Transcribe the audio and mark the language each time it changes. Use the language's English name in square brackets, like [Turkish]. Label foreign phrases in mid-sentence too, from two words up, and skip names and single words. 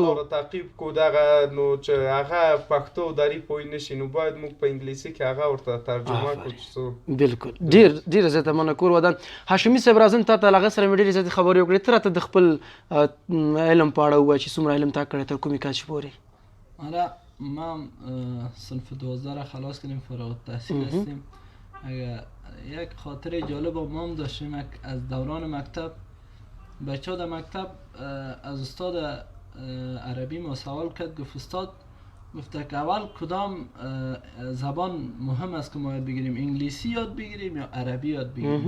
[Pashto] دغه نو چې هغه پښتو دري پوه نه شي نو باید موږ په انګلیسي کې هغه ورته ترجمه کړو. بالکل. ډېره زیاته مننه ودان. هاشمي صاحب راځم تا ته له هغه سره مې ډېرې زیاتې خبرې وکړې، ته راته د خپل علم په اړه ووایه چې څومره علم تا کړی تر کومې کچې پورې؟ [Persian] حالا ما صنف 12 را خلاص کردیم، فارغ التحصیل هستیم. یک خاطره جالب ما هم داشتیم از دوران مکتب. بچه ها در مکتب از استاد عربی ما سوال کرد، گفت استاد گفته که اول کدام زبان مهم است که ما یاد بگیریم، انگلیسی یاد بگیریم یا عربی یاد بگیریم؟